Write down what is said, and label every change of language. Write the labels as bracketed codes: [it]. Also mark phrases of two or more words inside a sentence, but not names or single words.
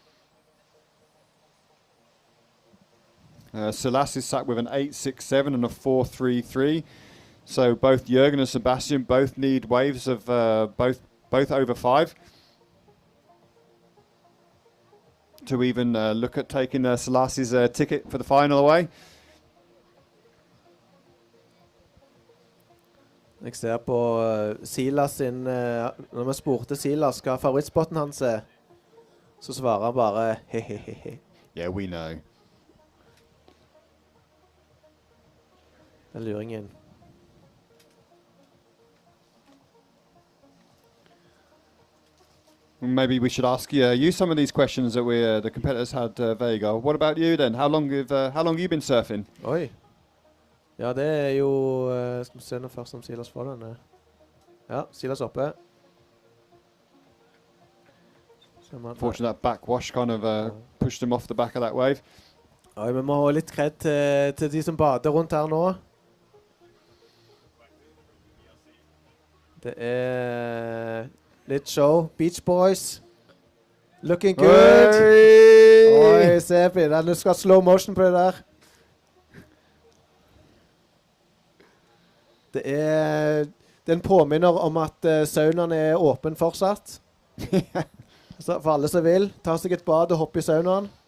[en] Selassie sat with an 8.67 and a 4.33. So both Jürgen and Sebastian both need waves of both over 5 to even look at taking Selassie's ticket for the final away. [no] Jeg ser på Silas sin, når vi spurte Silas hva favorittspotten hans så svarer han bare hehehehe. [en] Yeah, we know. [no] Det luringen. [en] Maybe we should ask you some of these questions that the competitors had, Vega. What about you then? How long have you been surfing? [no] Oi. Ja, det jo... skal vi se nå først om Silas får den. Ja, Silas oppe. [en] Fortunately, that backwash kind of pushed him off the back of that wave. [no] Oi, vi må ha litt kred til de som bader rundt her nå. Det litt show. [en] Beach Boys. Looking good. [no] Oi, se på det. Du skal ha [en] slow motion [no] på det der. Den påminner om at saunaen åpen fortsatt. Så for alle som vil, ta seg et bad og hoppe i saunaen.